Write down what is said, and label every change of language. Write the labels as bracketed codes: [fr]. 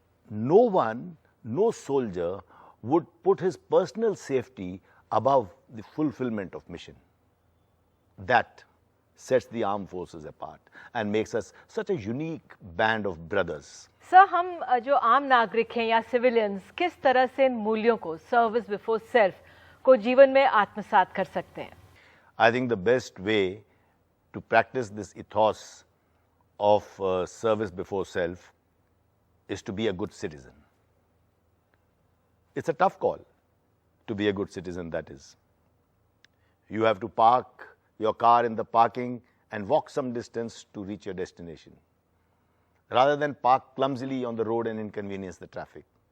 [en] No soldier would put his personal safety above the fulfillment of mission. That sets the armed forces apart and makes us such a unique band of brothers. [hi] Sir, हम जो आम नागरिक हैं या civilians किस तरह से इन मूल्यों को, [en] service before self [hi] को जीवन में आत्मसात कर सकते हैं? [en] I think the best way to practice this ethos of service before self is to be a good citizen. It's a tough call to be a good citizen, that is. You have to park your car in the parking and walk some distance to reach your destination, rather than park clumsily on the road and inconvenience the traffic.